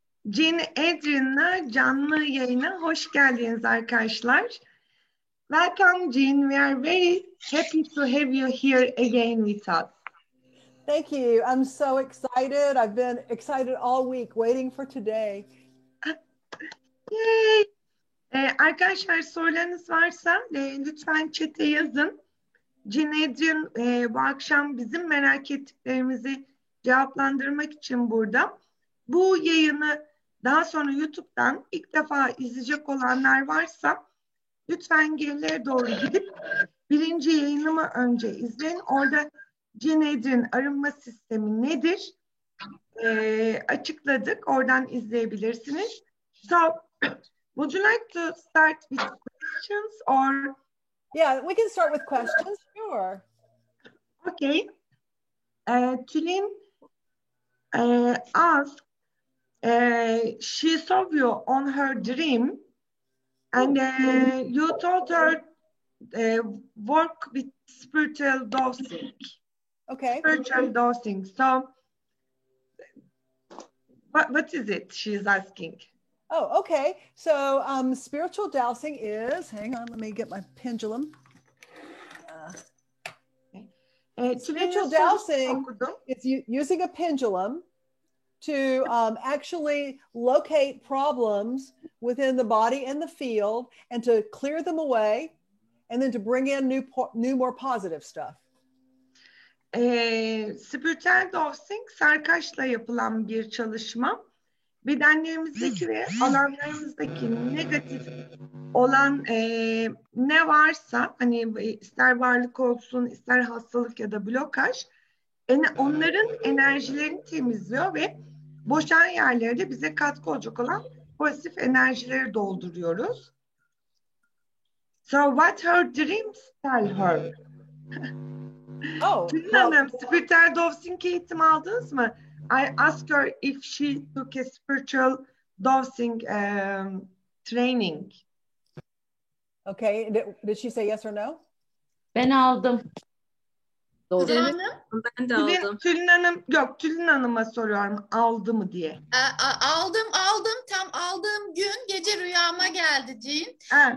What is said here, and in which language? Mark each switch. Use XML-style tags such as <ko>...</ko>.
<tr>Jean Adrienne'la canlı yayına hoş geldiniz arkadaşlar.</tr> <en>Welcome Jean, we are very happy to have you here again with us. Thank you. I'm so excited. I've been excited all week waiting for today. Yay!</en> <tr>Arkadaşlar sorularınız varsa lütfen chat'e yazın. Jean Adrienne bu akşam bizim merak ettiklerimizi cevaplandırmak için burada. Bu yayını daha sonra YouTube'dan ilk defa izleyecek olanlar varsa lütfen gerilere doğru gidip birinci yayınımı önce izleyin. Orada Jean Adrienne arınma sistemi nedir? Açıkladık. Oradan izleyebilirsiniz.</tr> <en>So, would you like to start with questions or? Yeah, we can start with questions. Sure. Okay. Tülin asked, she saw you on her dream and you told her work with spiritual dosing. Okay. Spiritual dosing. So, what is it she's asking? Oh, okay. So spiritual dowsing is, hang on, let me get my pendulum. Spiritual dowsing is using a pendulum to actually locate problems within the body and the field and to clear them away and then to bring in new more positive stuff.</en> <tr>Spiritüel dosing sarkaçla yapılan bir çalışma. Bedenlerimizdeki ve alanlarımızdaki negatif olan ne varsa, hani ister varlık olsun, ister hastalık ya da blokaj, onların enerjilerini temizliyor ve boşan yerlerde bize katkı olacak olan pozitif enerjileri dolduruyoruz.</tr> <en>So what her dreams tell her?</en> <tr>Tülin Hanım, spiritüel dosing eğitimi aldınız mı?</tr> <en>I asked her if she took a spiritual dosing training. Okay, did she say yes or no?</en> <tr>Ben aldım. Doğru. Ben de aldım. Tülin Hanım'a soruyorum aldı mı diye. Aldım. Tam aldığım gün gece rüyama geldi Jean.</tr>